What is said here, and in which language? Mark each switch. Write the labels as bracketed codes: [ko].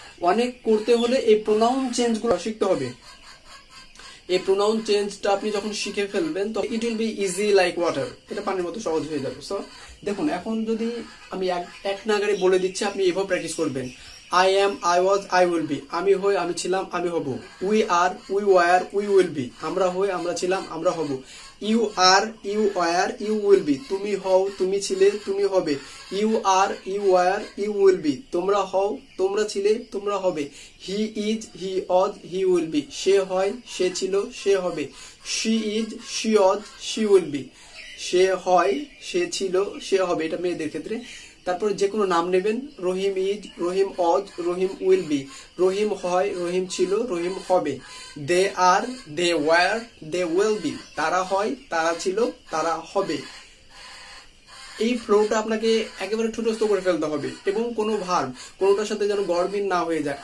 [bn] অনেক করতে হলে এই প্রোনাউন চেঞ্জগুলো শিখতে হবে। এই প্রোনাউন চেঞ্জটা আপনি যখন শিখে ফেলবেন তো [en] it will be easy like water, [bn] এটা পানির মতো সহজ হয়ে যাবে। সো দেখুন, এখন যদি আমি এক নাগারে বলে দিচ্ছি, আপনি এভাবে প্র্যাকটিস করবেন। [en] I am, I was, I will be [bn] আমি হই, আমি ছিলাম, আমি হব। [en] We are, we were, we will be [bn] আমরা হই, আমরা ছিলাম, আমরা হব। [en] You are, you were, you will be [bn] তুমি হও, তুমি ছিলে, তুমি হবে। [en] You are, you were, you will be [bn] তোমরা হও, তোমরা ছিলে, তোমরা হবে। [en] He is, he was, he will be [bn] সে হয়, সে ছিল, সে হবে। [en] She is, she was, she will be [bn] সে হয়, সে ছিল, সে হবে। এটা মেয়েদের ক্ষেত্রে। তারপরে যে কোনো নাম নেবেন, [en] Rahim is, Rahim was, Rahim will be [bn] রহিম হয়, রহিম ছিল, রহিম হবে। [en] they are, they were, they will be [bn] তারা হয়, তারা ছিল, তারা হবে। এই ফ্লোটা আপনাকে একেবারে ঠুটস্থ করে ফেলতে হবে, এবং কোনো ভার্ব কোনোটার সাথে যেন গড়মিল না হয়ে যায়।